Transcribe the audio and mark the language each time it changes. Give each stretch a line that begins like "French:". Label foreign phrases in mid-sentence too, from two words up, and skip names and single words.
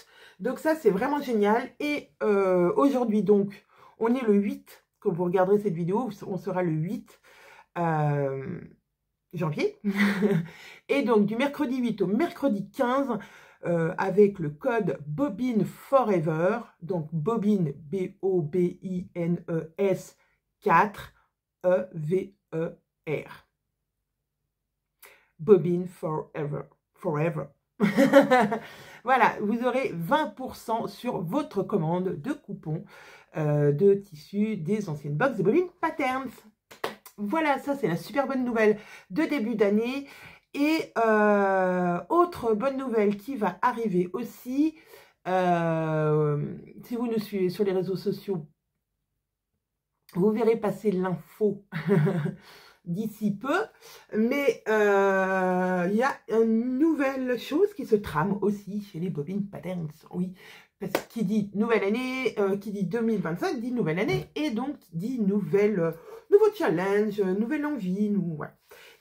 French: Donc ça, c'est vraiment génial. Et aujourd'hui, donc, on est le 8, quand vous regarderez cette vidéo, on sera le 8 janvier. Et donc, du mercredi 8 au mercredi 15, avec le code Bobbin Forever, donc Bobbin, B-O-B-I-N-E-S 4 E-V-E-R. Bobbin Forever. Forever. Voilà, vous aurez 20% sur votre commande de coupons de tissus des anciennes box de Bobbin Patterns. Voilà, ça c'est la super bonne nouvelle de début d'année. Et autre bonne nouvelle qui va arriver aussi, si vous nous suivez sur les réseaux sociaux, vous verrez passer l'info d'ici peu, mais il y a une nouvelle chose qui se trame aussi chez les Bobbin Patterns, oui, parce que qui dit nouvelle année, qui dit 2025, dit nouvelle année, et donc dit nouveau challenge, nouvelle envie, voilà.